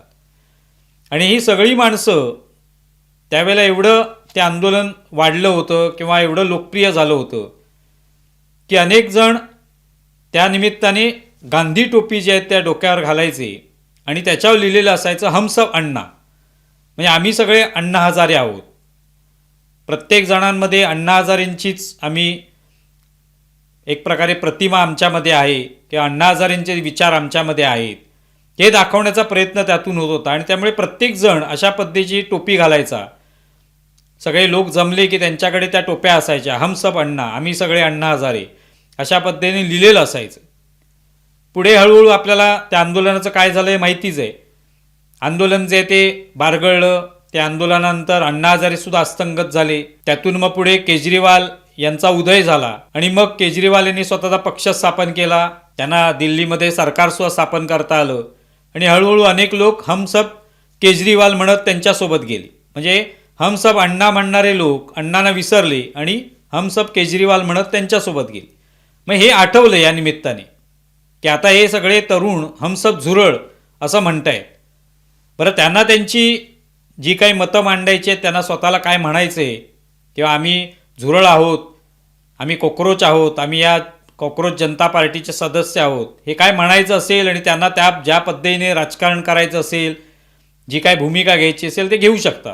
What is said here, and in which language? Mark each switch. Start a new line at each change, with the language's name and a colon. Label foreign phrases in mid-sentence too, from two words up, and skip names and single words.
Marathi: आणि ही सगळी माणसं त्यावेळेला एवढं ते आंदोलन वाढलं होतं किंवा एवढं लोकप्रिय झालं होतं की अनेक जण त्या निमित्ताने गांधी टोपी जी आहेत त्या डोक्यावर घालायचे आणि त्याच्यावर लिहिलेलं असायचं
Hindi: हम सब अण्णा,
Marathi: म्हणजे आम्ही सगळे अण्णा हजारे आहोत. प्रत्येक जणांमध्ये अण्णा हजारेंचीच आम्ही एक प्रकारे प्रतिमा आमच्यामध्ये आहे किंवा अण्णा हजारेंचे विचार आमच्यामध्ये आहेत हे दाखवण्याचा प्रयत्न त्यातून होत होता. आणि त्यामुळे प्रत्येकजण अशा पद्धतीची टोपी घालायचा. सगळे लोक जमले की त्यांच्याकडे त्या टोप्या असायच्या,
Hindi: हम सब अण्णा,
Marathi: आम्ही सगळे अण्णा हजारे, अशा पद्धतीने लिहिलेलं असायचं. पुढे हळूहळू आपल्याला त्या आंदोलनाचं काय झालं आहे माहितीच आहे. आंदोलन जे ते बारगळलं. त्या आंदोलनानंतर अण्णा हजारेसुद्धा अस्तंगत झाले. त्यातून मग पुढे केजरीवाल यांचा उदय झाला आणि मग केजरीवाल यांनी स्वतःचा पक्ष स्थापन केला. त्यांना दिल्लीमध्ये सरकारसुद्धा स्थापन करता आलं आणि हळूहळू अनेक लोक
Hindi: हम सब केजरीवाल
Marathi: म्हणत त्यांच्यासोबत गेले. म्हणजे
Hindi: हम सब अण्णा
Marathi: म्हणणारे लोक अण्णांना विसरले आणि
Hindi: हम सब केजरीवाल
Marathi: म्हणत त्यांच्यासोबत गेले. मग हे आठवलं या निमित्ताने की आता हे सगळे तरुण
Hindi: हम सब
Marathi: झुरळ असं म्हणतायत. बरं, त्यांना त्यांची जी काही मतं मांडायची आहेत, त्यांना स्वतःला काय म्हणायचं आहे किंवा आम्ही झुरळ आहोत, आम्ही कॉकरोच आहोत, आम्ही या कॉकरोच जनता पार्टीचे सदस्य आहोत, हे काय म्हणायचं असेल आणि त्यांना त्या ज्या पद्धतीने राजकारण करायचं असेल, जी काय भूमिका घ्यायची असेल ते घेऊ शकतात.